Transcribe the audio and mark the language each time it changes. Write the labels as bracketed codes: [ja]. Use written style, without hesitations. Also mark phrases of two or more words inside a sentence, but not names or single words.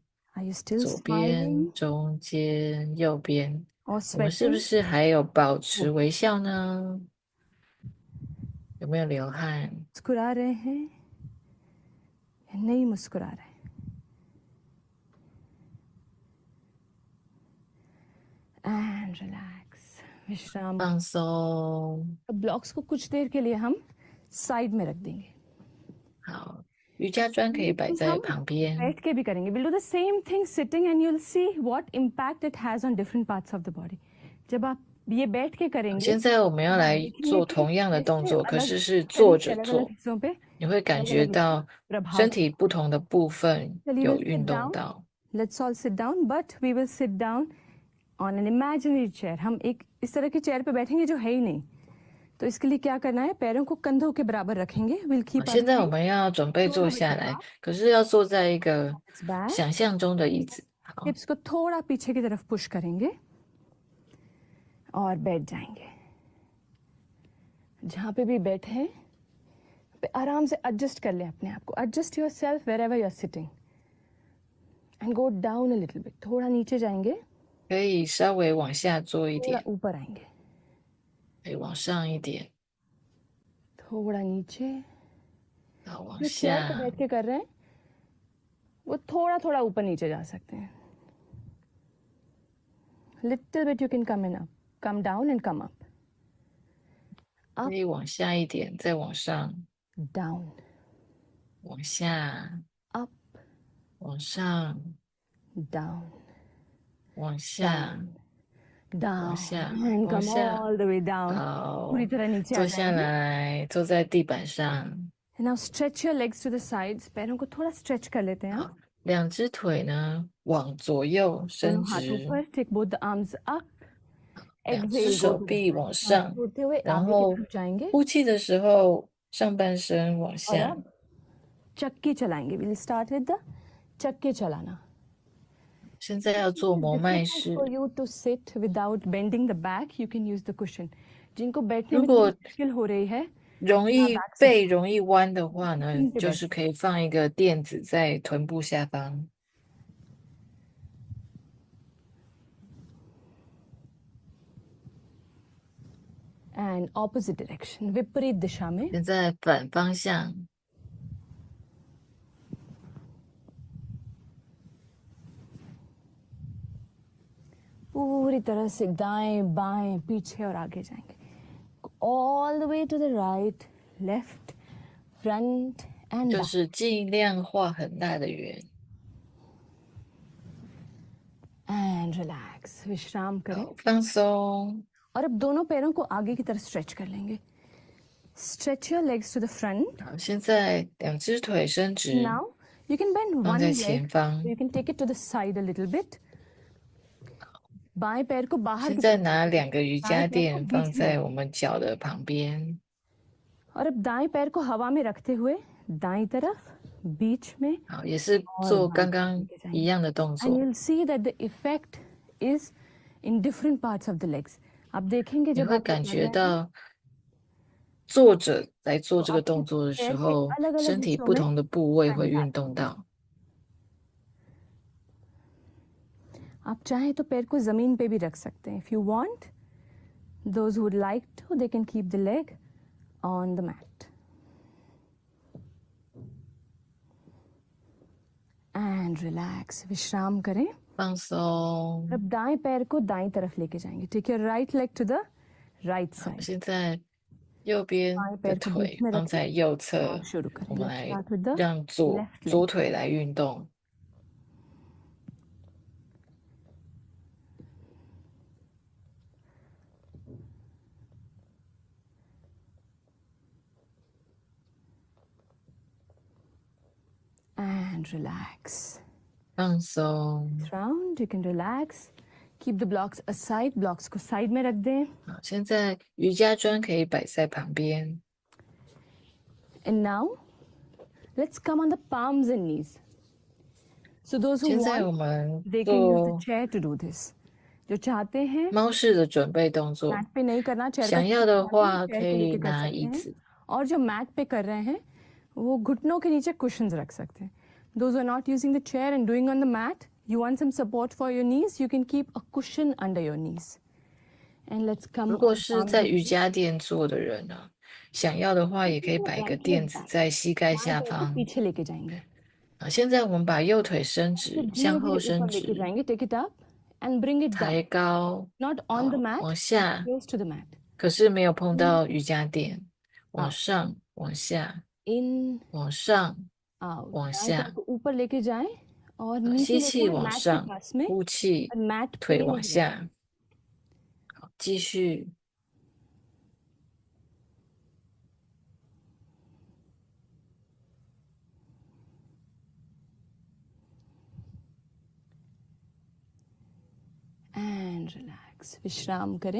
[en] Are you still [zh] 左边、 [en] smiling [zh] 中间、右边。 [en] or [zh] 我们是不 [en] sweating? [zh] 是还有保持微笑呢？有没有流汗？ [hi] मुस्कुरा रहे हैं या नहीं मुस्कुरा रहे? [en] And relax. विश्राम. [zh] 放松。 [hi] ब्लॉक्स को कुछ देर के लिए हम साइड में रख देंगे. [zh] 好，瑜伽砖可以摆在旁边。 [hi] बैठ के भी करेंगे. [en] We'll do the same thing sitting and you'll see what impact it has on different parts of the body. [hi] जब आप ये बैठ के करेंगे, [zh] 现在我们要来做同样的动作，可是是坐着做，你会感觉到身体不同的部分有运动到。 [en] Let's all sit down, but we will sit down on an imaginary chair. [hi] हम एक इस तरह की चेयर पे बैठेंगे जो है ही नहीं. तो इसके लिए क्या करना है? पैरों को कंधों के बराबर रखेंगे. [en] We'll keep our [zh] 现在我们要准备坐下来，可是要坐在一个想象中的椅子。好， [hi] hips को थोड़ा पीछे की तरफ पुश करेंगे और बैठ जाएंगे. जहाँ पे भी बैठे हैं पे आराम से एडजस्ट कर लें अपने आप को. [en] Adjust yourself wherever you're sitting and go down a little bit. [hi] थोड़ा नीचे जाएंगे, [zh] 可以稍微往下坐一 [hi] थोड़ा [zh] 点， [hi] ऊपर आएंगे, [zh] 可以往上一点， [hi] थोड़ा नीचे. [zh] 好往 [hi] जो चेयर पे [zh] 下。 [hi] बैठ के कर रहे हैं वो थोड़ा थोड़ा ऊपर नीचे जा सकते हैं. [en] Little bit you can come in up, come down and come up. [zh] 可以往下一点，再往上， [en] Down, [zh] 往下， [en] up, [zh] 往上， [en] down, [zh] 往下， [en] down, [zh] 往下， [en] and [zh] 往 [en] come [zh] 下。 [en] all the way down. [zh] 好， [hi] पूरी तरह नीचे आ [zh] 坐下 [hi] जाएंगे. [zh] 来，坐在地板上。 [en] And now stretch your legs to the sides. [hi] पैरों को थोड़ा stretch कर लेते हैं. [zh] 好，两只腿呢往左右伸 [hi] दोनों हाथों [zh] 直， [hi] पर [en] take both the arms up. [zh] 两只 [en] Exhale, [zh] 手 [en] go to the [zh] 臂 [en] side. [zh] 往 [hi] सांस [zh] 上， [hi] छोड़ते हुए [zh] 然 [hi] आगे की [zh] 后 [hi] तरफ जाएंगे [zh] 呼气的时候上半身往 [hi] और [zh] 下。 [hi] अब चक्की चलाएंगे. [en] We'll start with the [hi] चक्के चलाना. [zh] 现在要做摩麦 [en] Difficult [zh] 式。 [en] for you to sit without bending the back. You can use the cushion. [hi] जिनको बैठने [zh] 如 [hi] में [zh] 果 [hi] मुश्किल हो रही है, [zh] 容易背容易弯的话呢，就是可以放一个垫子在臀部下方。 [en] and opposite direction, [hi] विपरीत दिशा में. [zh] 现在反方向， [hi] पूरी तरह से दाएं बाएं पीछे और आगे जाएंगे. [en] All the way to the right, left, front and [zh] 就 [en] back. [zh] 是尽量画很大的圆。 [en] And relax. [hi] विश्राम करें. [zh] 好，放松。 [hi] और अब दोनों पैरों को आगे की तरफ स्ट्रेच कर लेंगे. [en] Stretch your legs to the front. [zh] 好，现在两只腿伸直， [en] Now you can bend [zh] 放 [en] one [zh] 在 [en] leg. [zh] 前方 [en] So。you can take it to the side a little bit. [hi] बाएं पैर को बाहर [zh] 现 [hi] की [zh] 在 [hi] तरफ [zh] 拿两个瑜伽垫 [hi] बीच [zh] 放 [hi] में [zh] 在我们脚的旁边， [hi] और अब दाएं पैर को हवा में रखते हुए दाईं तरफ बीच में. [zh] 好，也是做刚刚一样的动 [en] And [zh] 作。 [en] you'll see that the effect is in different parts of the legs. [hi] आप देखेंगे [zh] 你 [hi] जब [zh] 会 [hi] आप [zh] 感 [hi] ये कर [zh] 觉 [hi] रहे हैं, [zh] 到坐着在做这个动作的时候，身体不同的部位会运动到。 [hi] आप चाहें तो पैर को जमीन पे भी रख सकते हैं. [en] If you want, those who would like to, they can keep the leg on the mat. And relax. [hi] विश्राम करें. [zh] 放松。 [hi] अब दाएं पैर को दाईं तरफ लेके जाएंगे. [en] Take your right leg to the right side. [zh] 现在右边的腿放在右侧，我们来让左腿来运动。 [en] And relax. [zh] 放松。 [en] Round, you can relax. Keep the blocks aside. [hi] Blocks को side में रख दें. [zh] 好，现在瑜伽砖可以摆在旁边。 [en] And now, let's come on the palms and knees. So those who [zh] 现在我 [en] want, [zh] 们 [en] they can use the [zh] 做 [en] chair to do this. [hi] जो चाहते हैं [zh] 猫式的准备动作， [hi] मैट पे नहीं करना, chair [zh] 想要的话可 [hi] chair पे [zh] 以 [hi] लेके कर [zh] 拿 [hi] सकते [zh] 椅 [hi] हैं. [zh] 子。 [hi] और जो मैट पे कर रहे हैं वो घुटनों के नीचे cushions रख सकते हैं. [en] Those who are not using the chair and doing on the mat, you want some support for your knees, you can keep a cushion under your knees. And let's come [zh] 如果 [en] on [zh] 是 [en] palms [zh] 在 [en] and [zh] 瑜 [en] knees. [zh] 伽垫做的人呢，想要的话也可以摆一个垫子在膝盖 [hi] बाएं [zh] 下 [hi] पैर को [zh] 方。 [hi] पीछे लेके जाएंगे. [zh] 现在我们把右腿伸 [hi] फिर [zh] 直，向后 [hi] धीरे-धीरे [zh] 伸 [hi] ऊपर लेके [zh] 直， [hi] जाएंगे. [en] Take it up and bring it [zh] 抬 [en] down. [zh] 高， [en] Not on the [zh] 好 [en] mat, [zh] 往下， [en] close to the mat. [zh] 可是没有碰到瑜伽垫，往上，往下， [en] In, [zh] 往上， [en] out. [zh] 往 [hi] दाएं पैर [zh] 下， [hi] को ऊपर लेके जाएं और नीचे [zh] 吸 [hi] लेके [zh] 气 [hi] आएं [zh] 往 [hi] mat के [zh] 上， [hi] पास में. [zh] 呼气， [hi] और mat [zh] 腿 [hi] पे [zh] 往 [hi] नहीं [zh] 下，好，继续。 [en] And relax. [hi] विश्राम करें.